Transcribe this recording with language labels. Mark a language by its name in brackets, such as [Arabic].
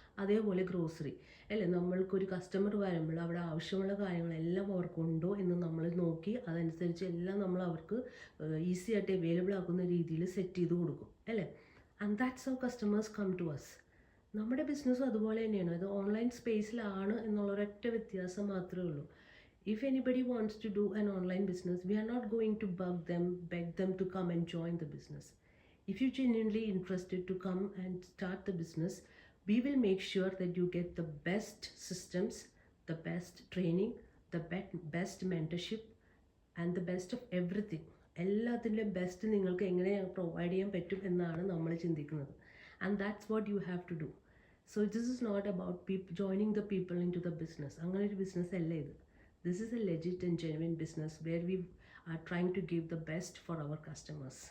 [Malayalam] അതേപോലെ ഗ്രോസറി അല്ലേ, നമ്മൾക്കൊരു കസ്റ്റമർ വരുമ്പോൾ അവിടെ ആവശ്യമുള്ള കാര്യങ്ങളെല്ലാം അവർക്കുണ്ടോ എന്ന് നമ്മൾ നോക്കി അതനുസരിച്ച് എല്ലാം നമ്മൾ അവർക്ക് ഈസി ആയിട്ട് അവൈലബിൾ ആക്കുന്ന രീതിയിൽ സെറ്റ് ചെയ്ത് കൊടുക്കും അല്ലേ. [English] And that's how customers come to us. [Malayalam] നമ്മുടെ ബിസിനസ്സും അതുപോലെ തന്നെയാണ്. ഇത് ഓൺലൈൻ സ്പേസിലാണ് എന്നുള്ളൊരൊറ്റ വ്യത്യാസം മാത്രമേ ഉള്ളൂ. [English] If anybody wants to do an online business, we are not going to beg them to come and join the business. If you're genuinely interested to come and start the business, we will make sure that you get the best systems, the best training, the best mentorship and the best of everything. [Malayalam] എല്ലാത്തിൻ്റെയും best നിങ്ങൾക്ക് എങ്ങനെ provide ചെയ്യാൻ പറ്റും എന്നാണ് നമ്മൾ ചിന്തിക്കുന്നത്. [English] And that's what you have to do. So this is not about joining the people into the business. [Malayalam] അങ്ങനെ ഒരു ബിസിനസ് അല്ല ഇത്. [English] This is a legit and genuine business where we are trying to give the best for our customers.